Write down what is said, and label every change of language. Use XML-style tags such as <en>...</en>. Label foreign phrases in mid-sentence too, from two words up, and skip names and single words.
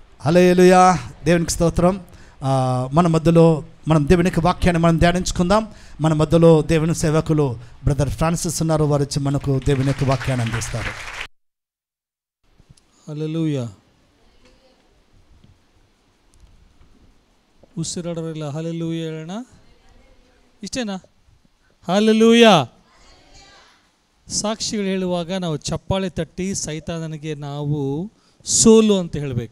<te>హల్లెలూయా. దేవునికి స్తోత్రం. మన మధ్యలో మనం దేవునికి వాక్యాన్ని మనం ధ్యానించుకుందాం. మన మధ్యలో దేవుని సేవకులు బ్రదర్ ఫ్రాన్సిస్ ఉన్నారు. వారు వచ్చి మనకు దేవుని యొక్క వాక్యాన్ని అందిస్తారు. హల్లెలూయా.</te> <kn>ಉಸಿರಾಡೋರಿಲ್ಲ ಹಲ್ಲೆಲೂಯಾ ಹೇಳೋಣ. ಇಷ್ಟೇನಾ? ಹಲ್ಲೆಲೂಯಾ. ಸಾಕ್ಷಿಗಳು ಹೇಳುವಾಗ ನಾವು ಚಪ್ಪಾಳೆ ತಟ್ಟಿ ಸೈತಾನನಿಗೆ ನಾವು ಸೋಲು ಅಂತ ಹೇಳಬೇಕು.</kn>